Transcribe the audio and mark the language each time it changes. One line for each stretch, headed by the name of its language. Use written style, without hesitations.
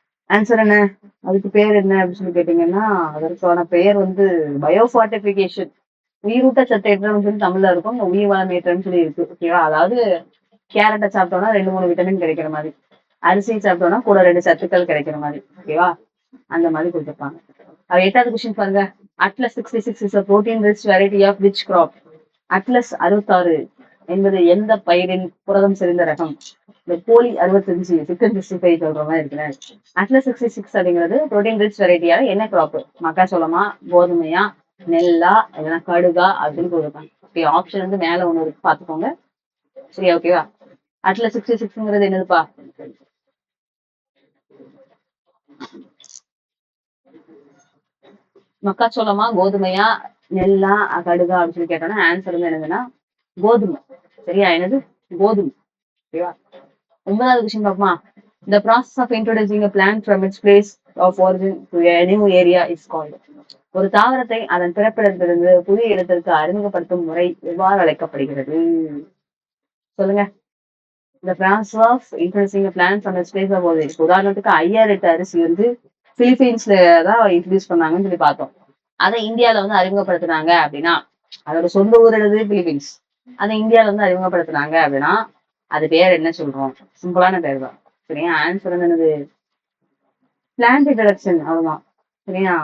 Tamil: Answer என்ன? அதுக்கு பேர் என்ன அப்படின்னு சொல்லி கேட்டீங்கன்னா அதற்கான பெயர் வந்து பயோஃபார்டிபிகேஷன். உயிரூட்ட சத்தேற்றம்னு சொல்லி தமிழ்ல இருக்கும், உயிர் வளம் ஏற்றம்னு சொல்லி இருக்கு. ஓகேவா, அதாவது கேரட்டை சாப்பிட்டோம்னா 2-3 விட்டமின் கிடைக்கிற மாதிரி, அரிசி சாப்பிட்டோம்னா கூட 2 சத்துக்கள் கிடைக்கிற மாதிரி. ஓகேவா, அந்த மாதிரி கொடுத்துருப்பாங்க. 8வது கொஸ்டின் பாருங்க.
English: Atlas 66 is a protein rich variety of which crop?
Tamil: Atlas 66 என்பது எந்த பயிரின் புரதம் செறிந்த ரகம்? இந்த போலி 65 சிக்கன் 65 சொல்ற மாதிரி இருக்குல்ல. அட்லஸ் 66 அப்படிங்கிறது புரோட்டீன் ரிச் வெரைட்டியால என்ன கிராப்? மக்காச்சோளமா, கோதுமையா, நெல்லா, இல்லைன்னா கடுகா அப்படின்னு கொடுப்பாங்க. ஓகே, ஆப்ஷன் வந்து மேல ஒண்ணு இருக்கு, பாத்துக்கோங்க. சரியா, ஓகேவா? அட்லஸ் 66ங்கிறது என்னதுப்பா? மக்காச்சோளமா, கோதுமையா, நெல்லா, கடுகா அப்படின்னு சொல்லி கேட்டோம்னா ஆன்சர் வந்து என்னதுன்னா கோதுமை. சரியா? என்னது? கோதுமை. ஓகேவா? 9வது கொஸ்டின் பார்ப்போமா?
English: The process of introducing a plant from its place of origin to a new area is called.
Tamil: ஒரு தாவரத்தை அதன் பிறப்பிடத்திலிருந்து புதிய இடத்திற்கு அறிமுகப்படுத்தும் முறை எவ்வாறு அழைக்கப்படுகிறது? சொல்லுங்க.
English: The process of introducing a plant from its place of origin.
Tamil: உதாரணத்துக்கு ஐயாரெட்டு அரிசி வந்து பிலிப்பீன்ஸ்ல தான் இன்ட்ரடியூஸ் பண்ணாங்கன்னு சொல்லி பார்த்தோம். அதை இந்தியால வந்து அறிமுகப்படுத்தினாங்க அப்படின்னா, அதோட சொந்த ஊர் என்னது? பிலிப்பீன்ஸ். அதை இந்தியால வந்து அறிமுகப்படுத்தினாங்க அப்படின்னா அது பேர் என்ன சொல்றோம்? சிம்பிளான பேர் தான். சரியா? ஆன்சர் வந்து என்னது? Plant introduction. அவ்வளவுதான். சரியா?